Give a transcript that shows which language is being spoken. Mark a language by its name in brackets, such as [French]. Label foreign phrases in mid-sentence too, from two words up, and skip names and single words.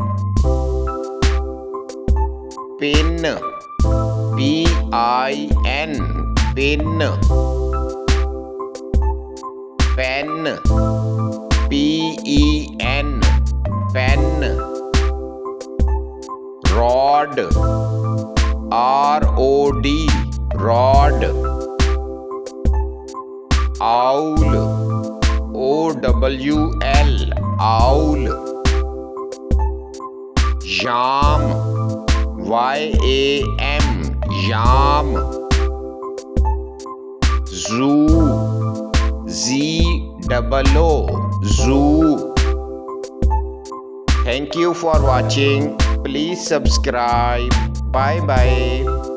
[English] Pin, P-I-N, pin. Pen, P-E-N, pen. Rod, R-O-D, rod. Owl, O-W-L, owl. Yam, Y-A-M, yam. Zoo, Z-O-O, zoo. Thank you for watching. Please subscribe. Bye bye.